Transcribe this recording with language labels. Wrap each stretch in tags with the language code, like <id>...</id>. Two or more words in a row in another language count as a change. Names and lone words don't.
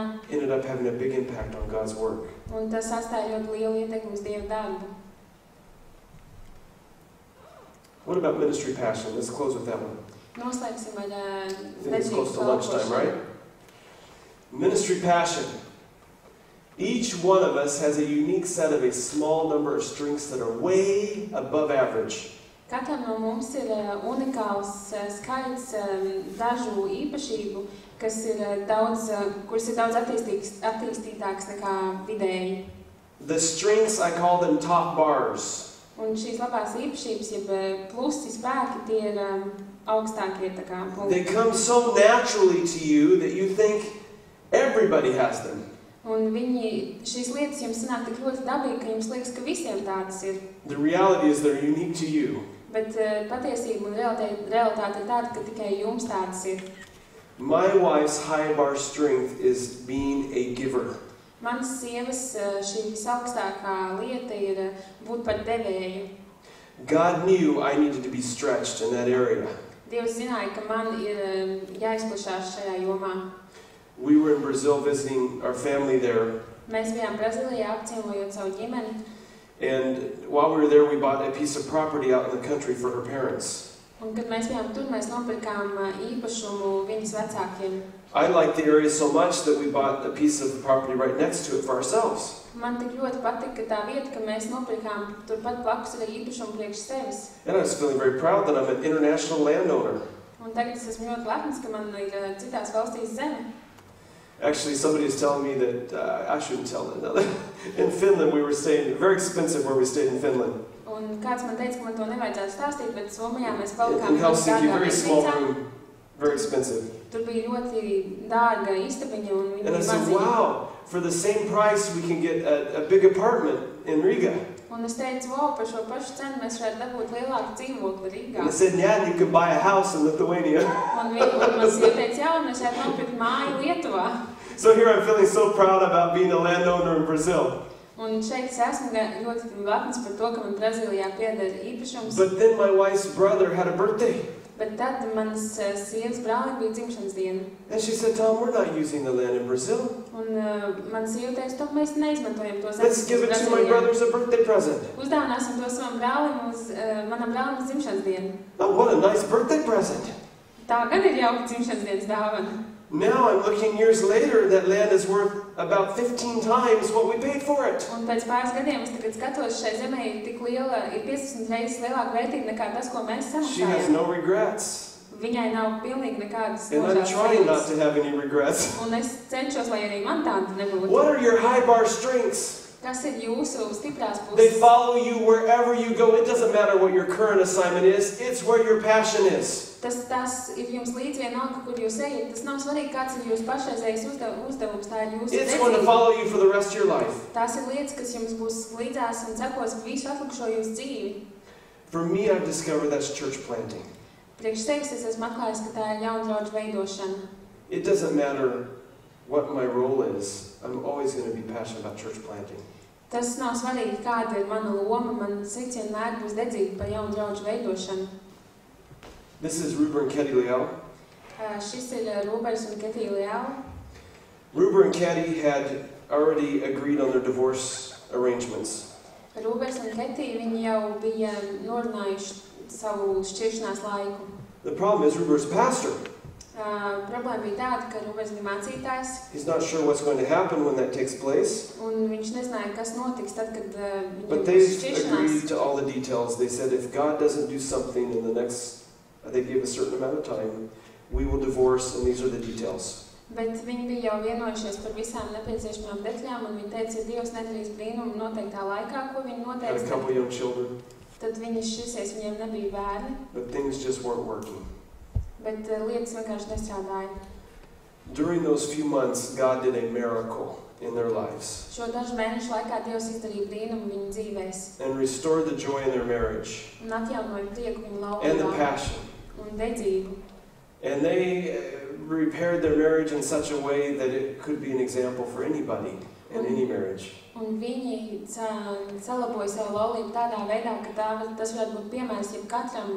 <en>ended up having a big impact on God's work.</en> <lv>un tas atstāja ļoti lielu ietekmi uz Dieva darbu.</lv> <en>What about ministry passion? Let's close with that one.</en> <lv>Noslēgsim ar</lv> <en>I think it's close to lunchtime,</en> <lv>kalpošanu.</lv> <en>right? Ministry passion. Each one of us has a unique set of a small number of strengths that are way above average.</en> <lv>Katram no mums ir unikāls skaits dažu īpašību, kas ir kuras ir daudz attīstītāks nekā vidēji.</lv> <en>The strengths, I call them top bars.</en> <lv>Un šīs labās īpašības, jeb plusi spēki, tie ir augstākie tā kā</lv> <en>They</en> <lv>punkti.</lv> <en>come so naturally to you that you think everybody has them.</en> <lv>Un šīs lietas jums sanāk tik ļoti dabīgi, ka jums liekas, ka visiem tādas ir.</lv> <en>The reality is they're unique to you.</en> <lv>Bet patiesība un realitāte ir tāda, ka tikai jums tādas ir.</lv> <en>My wife's high bar strength is being a giver.</en> <lv>Manas sievas šī visaugstākā lieta ir būt par devēju.</lv> <en>God knew I needed to be stretched in that area.</en> <lv>Dievs zināja, ka man ir jāizplašās šajā jomā.</lv> <en>We were in Brazil visiting our family there,</en> <lv>Mēs bijām Brazīlijā apciemojot savu ģimeni,</lv> <en>and while we were there, we bought a piece of property out in the country for her parents.</en> <lv>un kad mēs bijām tur, mēs nopirkām īpašumu viņas vecākiem.</lv> <en>I liked the area so much that we bought a piece of property right next to it for ourselves.</en> <lv>Man tik ļoti patika tā vieta, ka mēs nopirkām turpat blakus arī īpašumu priekš sevis.</lv> <en>And I was feeling very proud that I'm an international landowner.</en> <lv>Un tagad es esmu ļoti lepns, ka man ir citās valstīs zeme.</lv> <en>Actually, somebody is telling me that I shouldn't tell it. In Finland, we were staying, very expensive where we stayed in Finland.</en> <lv>Un kāds man teica, ka man to nevajadzētu stāstīt, bet Somijā mēs</lv> <en>In</en> <lv>palikām</lv> <en>Helsinki,</en> <lv>dārgā</lv> <en>very small</en> <lv>viesnīcā.</lv> <en>room, very expensive.</en> <lv>Tur bija ļoti dārga istabiņa un viņa</lv> <en>And I</en> <lv>bija</lv> <en>said,</en> <lv>maziņa.</lv> <en>wow, for the same price, we can get a big apartment in Riga.</en> <lv>Un es teicu, wow, par šo pašu cenu mēs varētu dabūt lielāku dzīvokli Rīgā.</lv> <en>And I said, yeah, you can buy a house in Lithuania.</en> <lv>Un man sieva teica, jā, un mēs varētu nopirkt māju Lietuvā.</lv> <en>So here I'm feeling so proud about being a landowner in Brazil.</en> <lv>Un šeit es esmu ļoti lepns par to, ka man Brazīlijā pieder īpašums.</lv> <en>But then my wife's brother had a birthday.</en> <lv>Bet tad manas sievas brālim bija dzimšanas diena.</lv> <en>And she said, Tom, we're not using the land in Brazil.</en> <lv>Un man sieva teica, to mēs neizmantojam to</lv> <en>Let's give it to my brother as a birthday present.</en> <lv>Uzdāvināsim to savam brālim manam brālim uz dzimšanas dienu.</lv> <en>Oh, what a nice birthday present.</en> <lv>Tā gan ir jauka dzimšanas dienas dāvana.</lv> <en>Now I'm looking years later, that land is worth about 15 times what we paid for it.</en> <lv>Un pēc pāris gadiem es tagad skatos, šai zemē ir tik liela, ir 15 reizes lielāka vērtība nekā tas, ko mēs</lv> <en>She has</en> <lv>samaksājam.</lv> <en>no regrets.</en> <lv>Viņai nav pilnīgi nekādas</lv> <en>And I'm trying not</en> <lv>nožēlas.</lv> <en>to have any regrets.</en> <lv>Un es cenšos, lai arī man tāda nebūtu.</lv> <en>What are your high bar strengths?</en> <lv>Kas ir jūsu stiprās</lv> <en>They</en> <lv>puses?</lv> <en>follow you wherever you go. It doesn't matter what your current assignment is. It's where your passion is.</en> <lv>Tas ir jums līdz vienalga, kur jūs ejat. Tas nav svarīgi, kāds ir jūsu pašreizējais uzdevums. Tā ir jūsu</lv> <en>It's going to</en> <lv>dedzība.</lv> <en>follow you for the rest of your life.</en> <lv>Tās ir lietas, kas jums būs līdzās un sekos visu atlikušo jūsu dzīvi.</lv> <en>For me, I've discovered that's church planting.</en> <lv>Priekš sevis es esmu atklājis, ka tā ir jaunu draudžu veidošana.</lv> <en>It doesn't matter what my role is. I'm always going to be passionate about church planting.</en> <lv>Tas nav svarīgi, kāda ir mana loma. Man sirds vienmēr būs dedzīga par jaunu draudžu veidošanu.</lv> <en>This is Ruber and Ketty Leal.</en> <lv>Šis ir Rūbers un Ketija Leāla.</lv> <en>Ruber and Ketty had already agreed on their divorce arrangements.</en> <lv>Rūbers un Ketija, viņi jau bija norunājuši savu šķiršanās laiku.</lv> <en>The problem is Ruber's a pastor.</en> <lv>Problēma bija tāda, ka Rubers bija mācītājs.</lv> <en>He's not sure what's going to happen when that takes place.</en> <lv>Un viņš nezināja, kas notiks tad, kad</lv> <en>But they've agreed to all the details. They said if God doesn't do something in the next, they gave a certain amount of time, we will divorce, and these are the details.</en> <lv>Bet viņi bija jau vienojušies par visām nepieciešamām detaļām, un viņi teica, ja Dievs nedarīs brīnumu noteiktā laikā, ko viņi</lv> <en>Had a couple young children.</en> <lv>tad viņi šķirsies, viņiem nebija bērni,</lv> <en>But things just weren't working.</en> <lv>bet lietas vienkārši nestrādāja.</lv> <en>During those few months, God did a miracle in their lives</en> <lv>Šo dažu mēnešu laikā Dievs izdarīja brīnumu viņu dzīvēs</lv> <en>and restored the joy in their marriage</en> <lv>un atjaunoja prieku viņu</lv> <en>and the</en> <lv>laulībā</lv> <en>passion.</en> <lv>un dedzību.</lv> <en>And they repaired their marriage in such a way that it could be an example for anybody in any marriage.</en> <lv>Un viņi salaboja savu laulību tādā veidā, ka tas varētu būt piemērs jebkatram</lv>